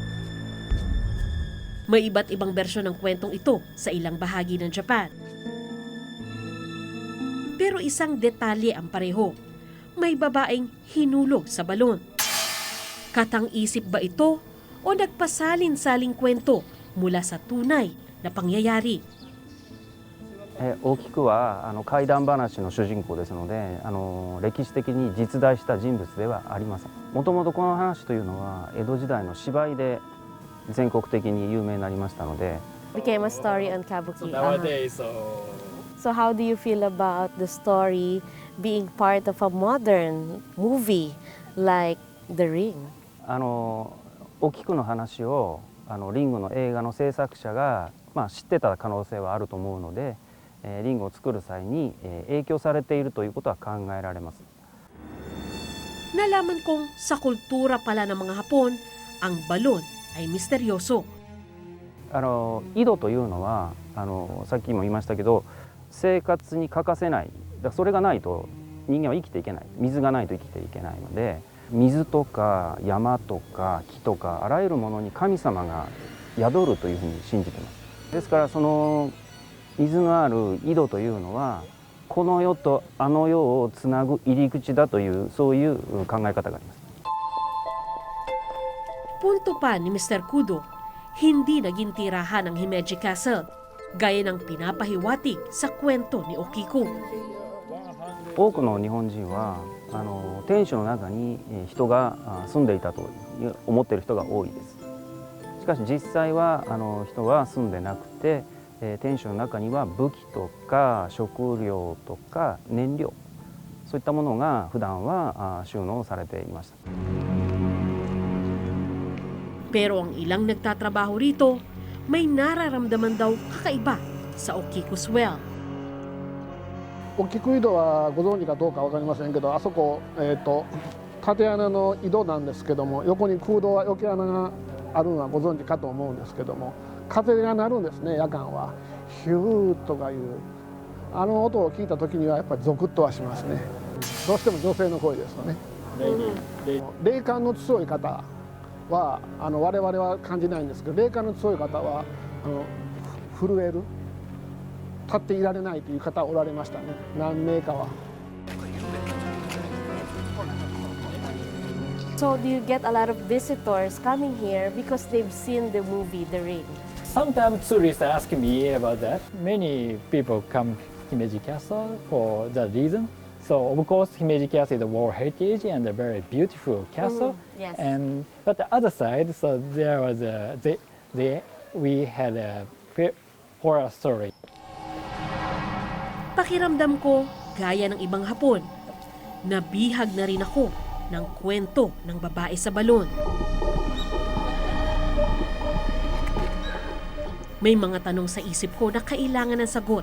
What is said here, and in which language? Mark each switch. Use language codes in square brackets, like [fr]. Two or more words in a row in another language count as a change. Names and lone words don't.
[tl] May iba't ibang bersyon ng kwentong ito sa ilang bahagi ng Japan. Pero isang detalye ang pareho. May babaeng hinulog sa balon. Katang-isip ba ito o nagpasalin-saling kwento mula sa tunay na pangyayari? [ja] 大きくは怪談話の主人公ですので歴史的に実在した人物ではありません。もともとこの話というのは江戸時代の芝居で全国的に有名になりましたので [en] Became a story on Kabuki. Nowadays, So how do you feel about the story being part of a modern movie like The Ring? 大きくの話をリングの映画の制作者が、知ってた可能性はあると思うので、リングを作る際に影響されているということは考えられます。 [tl] Nalaman kong sa kultura pala ng mga Hapon, ang balon ay misteryoso. [ja] 井戸というのはさっきも言いましたけど生活に欠かせない。それがないと人間は生きていけない。水がないと生きていけないので、水とか山とか木とかあらゆるものに神様が宿るというふうに信じています。ですからその水のある井戸というのはこの世とあの世をつなぐ入り口だというそういう考え方があります。 [tl] Punto pa ni Mr. Kudo, hindi naging tirahan ang Himeji Castle, gaya ng pinapahiwatig sa kwento ni Okiko. [ja] 多くの日本人は天守の中に人が住んでいたと思っている人が多いです。しかし実際は人は住んでなくて天守の中には武器とか食料とか燃料そういったものが普段は収納されていました。 [tl] Pero ang ilang nagtatrabaho rito, may nararamdaman daw kakaiba sa Okiko's Well. [ja] 大きく井戸はご存知かどうか分かりませんけど、あそこ、縦穴の井戸なんですけども、横に空洞は余計穴があるのはご存知かと思うんですけども、風が鳴るんですね、夜間は。ヒューとかいうあの音を聞いた時にはやっぱりゾクッとはしますね。どうしても女性の声ですとね。霊感の強い方は我々は感じないんですけど、霊感の強い方は震える、立っていられないという方おられましたね、何名かは。 [en] So do you get a lot of visitors coming here because they've seen the movie The Ring? sometimes tourists ask me about that. Many people come Himeji Castle for that reason. So of course Himeji Castle is a World Heritage and a very beautiful castle. Yes. And but the other side, so there was we had a horror story. [tl] Pakiramdam ko, gaya ng ibang Hapon, nabihag na rin ako ng kwento ng babae sa balon. May mga tanong sa isip ko na kailangan ng sagot.